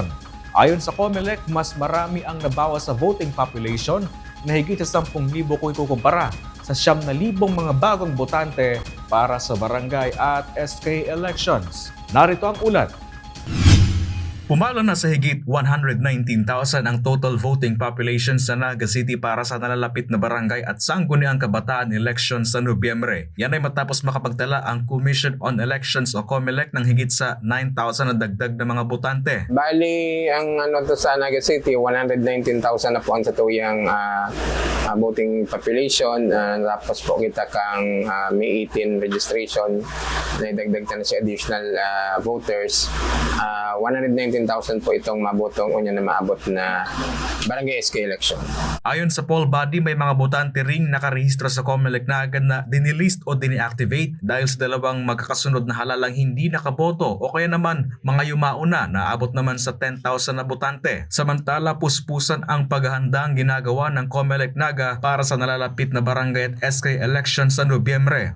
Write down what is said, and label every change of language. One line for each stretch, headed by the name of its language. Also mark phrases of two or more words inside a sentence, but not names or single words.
Filipino: Ayon sa COMELEC, mas marami ang nabawas sa
English: voting population
Filipino: na higit sa 10,000 kung ikukumpara sa 9,000 mga bagong botante para sa barangay at SK elections. Narito ang ulat. Pumalo na sa higit 119,000 ang
English: total voting population
Filipino: sa Naga City para sa nalalapit na barangay at sangguniang kabataan election sa Nobyembre. Yan ay matapos makapagtala ang Commission on Elections o COMELEC ng higit sa 9,000 na dagdag na mga botante.
Bikol: Bali, ang to sa Naga City, 119,000 na po ang satuyang
English: voting population.
Bikol: Tapos po kita kang May 18 registration na idagdag na si
English: additional voters.
Bikol: 119,000 po itong mabotong unya na maabot na barangay SK election.
Filipino: Ayon sa
English: poll body,
Filipino: may mga botante ring nakarehistro sa COMELEC na agad na dinilist o diniactivate dahil sa dalawang magkakasunod na halalang hindi nakaboto o kaya naman mga yumauna na abot naman sa 10,000 na botante. Samantala, puspusan ang paghahandang ginagawa ng COMELEC Naga para sa nalalapit na barangay at SK election sa Nobyembre.